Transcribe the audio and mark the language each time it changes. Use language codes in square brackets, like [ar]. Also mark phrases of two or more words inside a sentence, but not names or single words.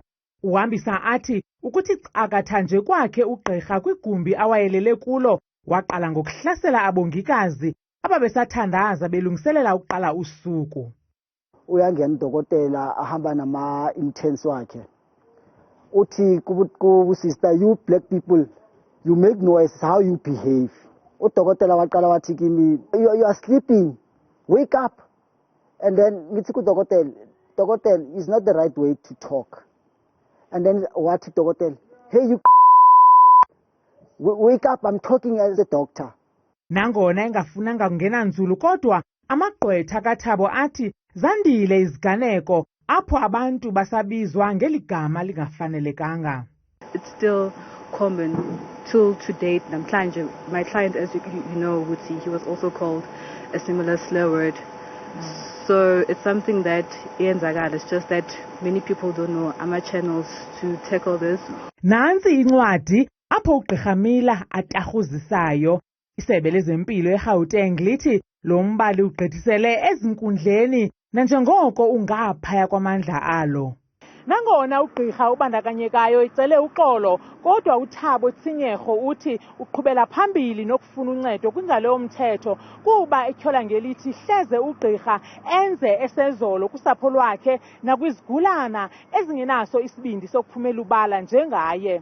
[xh] Uhambisa athi ukuthi cakatha nje kwakhe ugqirha kwigumbi awayelele kulo waqala ngokuhlasela abongikazi ababesathandaza belungiselela ukuqala usuku. [zu] Uyangena udokotela ahamba nama-interns wakhe uthi [en] sister, you black people, you make noise, how you behave. [zu] Udokotela waqala wathi kimi, [en] you are sleeping, wake up. And then [zu] ngithi udokotela, [en] is not the right way to talk. And then [zu] wathi udokotela, [en] hey you wake up, I'm talking as a doctor. [xh] Nangona engafunanga kungena nzulu kodwa amagqwetha kaThabo athi zandile iziganeko apho abantu basabizwa ngeligama lingafanelekanga. [en] It's still common till to date. My client, as you know, would see, he was also called a similar slur word. So it's something that it's just that many people don't know channels to tackle this. [xh] Nansi incwadi apho ugqirha Miller atarhuzisayo. Isebe lezempilo eGauteng lithi lo mbali ugqithisele ezinkundleni nanjengoko ungaphaya kwamandla alo. Nangona ugqirha ubandakanyekayo icele uxolo, kodwa uThabo Tsinyerho uthi uqhubela phambili nokufuna uncedo kwingalo yomthetho kuba etyhola ngelithi hleze ugqirha enze esezolo kusapho lwakhe nakwizigulana ezingenaso isibindi sokuphumela ubala njengaye.